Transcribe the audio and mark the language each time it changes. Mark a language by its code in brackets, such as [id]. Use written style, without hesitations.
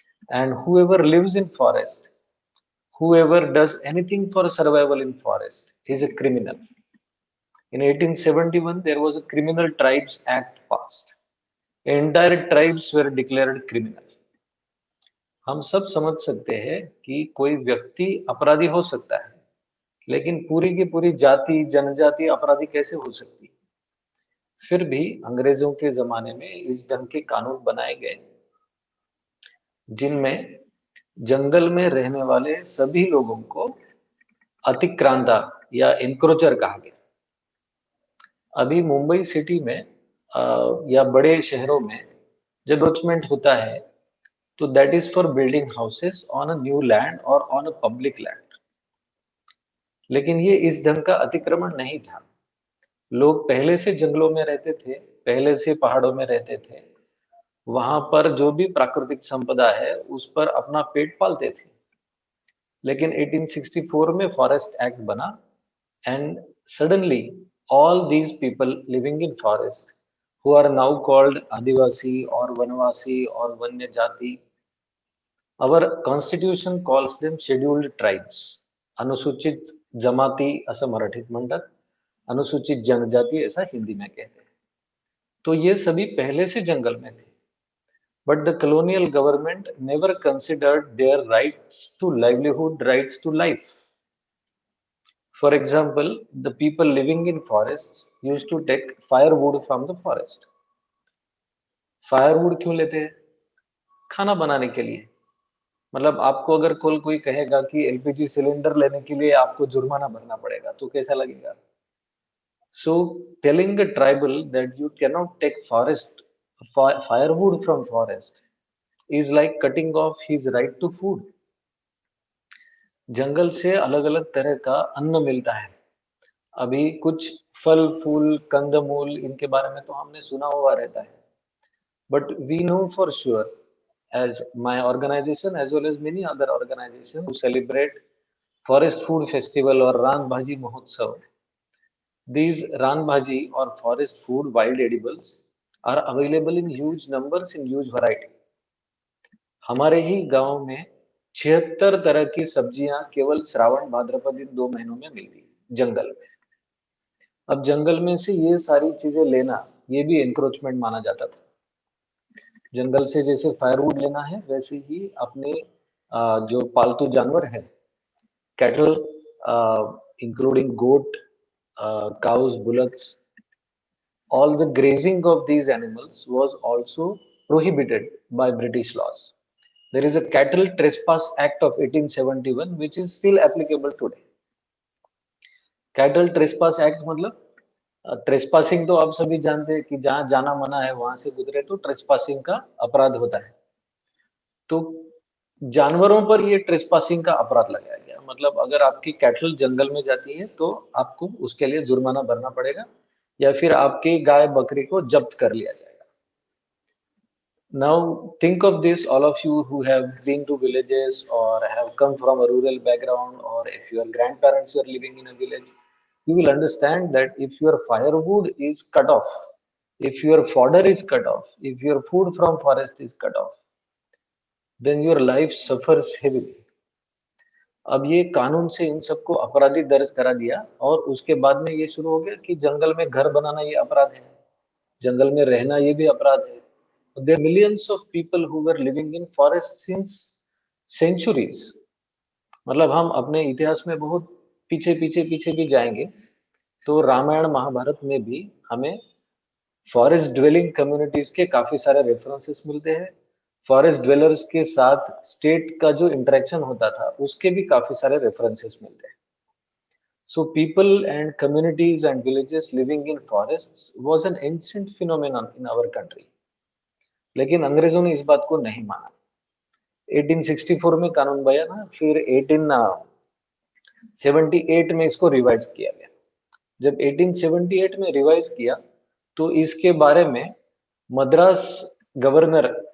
[en] And whoever lives in forest, whoever does anything for survival in forest is a criminal. In 1871, there was a Criminal Tribes Act passed. Entire tribes were declared criminal. [hi] हम सब समझ सकते हैं कि कोई व्यक्ति अपराधी हो सकता है, लेकिन पूरी की पूरी जाति जनजाति अपराधी कैसे हो सकती है? फिर भी अंग्रेजों के जमाने में इस ढंग के कानून बनाए गए जिनमें जंगल में रहने वाले सभी लोगों को अतिक्रांता या एनक्रोचर कहा गया। अभी मुंबई सिटी में या बड़े शहरों में जब डेवलपमेंट होता है तो [en] That is for building houses on a new land और on a public land. [hi] लेकिन ये इस ढंग का अतिक्रमण नहीं था। लोग पहले से जंगलों में रहते थे, पहले से पहाड़ों में रहते थे। वहां पर जो भी प्राकृतिक संपदा है उस पर अपना पेट पालते थे। लेकिन 1864 में फॉरेस्ट एक्ट बना and suddenly [en] all these people living in forest who are now called Adivasi or Vanvasi or Vanya Jati, our constitution calls them scheduled tribes. [mr] अनुसूचित जमाती असं मराठीत म्हणतात, [hi] अनुसूचित जनजाति ऐसा हिंदी में कहते हैं। तो ये सभी पहले से जंगल में थे, [en] but the colonial government never considered their rights to livelihood, rights to life. For example, the people living in forests used to take firewood from the forest. [hi] Firewood क्यों लेते हैं? खाना बनाने के लिए। मतलब आपको अगर कोई कहेगा कि एलपीजी सिलेंडर लेने के लिए आपको जुर्माना भरना पड़ेगा तो कैसा लगेगा? [en] So telling a tribal that you cannot take firewood from forest is like cutting off his right to food. [hi] जंगल से अलग अलग तरह का अन्न मिलता है। अभी कुछ फल फूल कंदमूल इनके बारे में तो हमने सुना हुआ रहता है, [en] but we know for sure, as my organization as well as many other organizations who celebrate forest food festival or Ran Bhaji Mahotsav, these Ran Bhaji or forest food wild edibles are available in huge numbers in huge variety. [hi] हमारे ही गांव में 76 तरह की सब्जियां केवल श्रावण भाद्रपद इन 2 महीनों में मिलती है जंगल में। अब जंगल में से ये सारी चीजें लेना ये भी एनक्रोचमेंट माना जाता था। जंगल से जैसे फायरवुड लेना है वैसे ही अपने जो पालतू जानवर है, [en] Cattle including goat, cows, bullocks, all the grazing of these animals was also prohibited by British laws. There is a Cattle Trespass Act of 1871 which is still applicable today. [hi] Cattle Trespass Act मतलब trespassing तो आप सभी जानते हैं कि जहां जाना मना है वहां से गुजरे तो ट्रेसपासिंग का अपराध होता है। तो जानवरों पर ये ट्रेसपासिंग का अपराध लगाया गया। मतलब अगर आपकी कैटल जंगल में जाती है तो आपको उसके लिए जुर्माना भरना पड़ेगा या फिर आपकी गाय बकरी को जब्त कर लिया जाएगा। [en] Now think of this, all of you who have been to villages or have come from a rural background, or if your grandparents were living in a village, you will understand that if your firewood is cut off, if your fodder is cut off, if your food from forest is cut off, then your life suffers heavily. [hi] अब ये कानून से इन सबको अपराधी दर्ज करा दिया और उसके बाद में ये शुरू हो गया कि जंगल में घर बनाना ये अपराध है, जंगल में रहना ये भी अपराध है। [en] There are millions of people who were living in forest since centuries. [hi] मतलब हम अपने इतिहास में बहुत पीछे पीछे पीछे भी जाएंगे तो रामायण महाभारत में भी हमें फॉरेस्ट ड्वेलिंग कम्युनिटीज के काफी सारे रेफरेंसेस मिलते हैं। फॉरेस्ट ड्वेलर्स के साथ स्टेट का जो इंटरेक्शन होता था उसके भी काफी सारे रेफरेंसेस मिलते हैं। [en] So people and communities and villages living in forests was an ancient phenomenon in our country. [hi] लेकिन अंग्रेजों ने इस बात को नहीं माना। 1864 में कानून बना, फिर 1878 में इसको रिवाइज किया गया। जब 1878 में रिवाइज किया तो इसके बारे में मद्रास गवर्नर